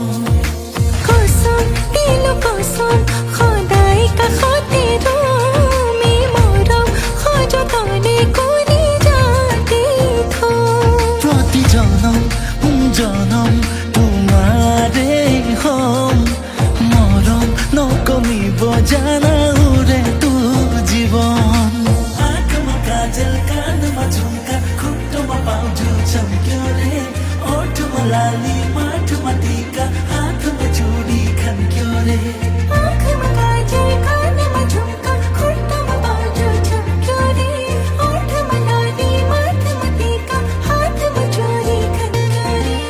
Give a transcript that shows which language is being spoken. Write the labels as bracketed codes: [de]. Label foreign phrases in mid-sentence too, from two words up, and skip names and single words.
[as] কসম দিলো কসম সদায় কাষতে ৰম এই মৰম সযতনে কৰি ৰাতি থম প্ৰতি জনম তোমাৰে হম মৰম নকমিব জানা উৰে তো জীৱন [ne] आँखमा काजल कानमा झुम्का खुट्टोमा पाउँछु चम्क्यो रे ओठमा लाली माथमा टीका हातमा चुडी खन्क्यो रे आँखमा काजल कानमा झुम्का खुट्टामा बाजु झम्क्यो रे ओठमा लाली माथमा टीका हातमा चोरी खन्क्यो रे